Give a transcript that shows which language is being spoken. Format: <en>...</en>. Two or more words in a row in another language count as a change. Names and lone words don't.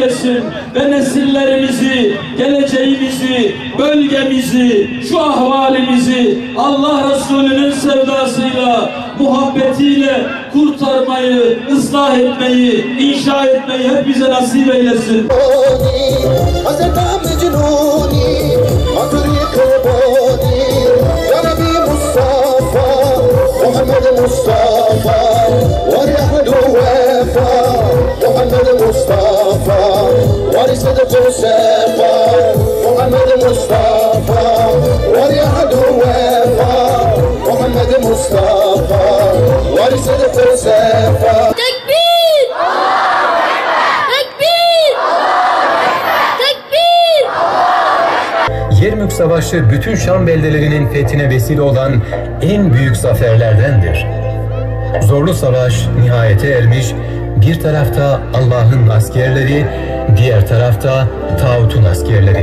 <tr>Ve nesillerimizi geleceğimizi, bölgemizi, şu ahvalimizi Allah Resulü'nün sevdasıyla, muhabbetiyle kurtarmayı, ıslah etmeyi, inşa etmeyi hep bize nasip eylesin.</tr> <ar>محمد مصطفى ورحمة وفا محمد مصطفى ورصدق وصفا محمد مصطفى ورحمة وفا محمد مصطفى ورصدق وصفا</ar> <tr>Tekbir! Tekbir! Tekbir! Yermük Savaşı bütün Şam beldelerinin fethine vesile olan en büyük zaferlerdendir. Zorlu savaş nihayete ermiş, bir tarafta Allah'ın askerleri, diğer tarafta tağutun askerleri.</tr>